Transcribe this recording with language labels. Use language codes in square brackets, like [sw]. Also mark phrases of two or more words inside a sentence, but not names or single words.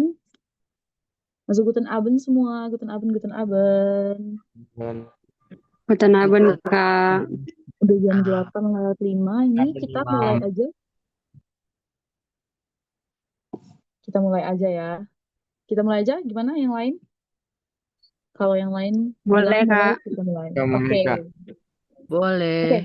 [id] Masuk [de] Guten Abend [id] semua, [de] Guten Abend, Guten Abend. [id] Dan [de] Guten Abend, [id] Kak. Udah jam 8.05 ini kita mulai Imam. aja. Kita mulai aja ya. Kita mulai aja, gimana yang lain? Kalau yang lain bilang Boleh, mulai, Kak. kita mulai. Kamu Oke, Kak. oke,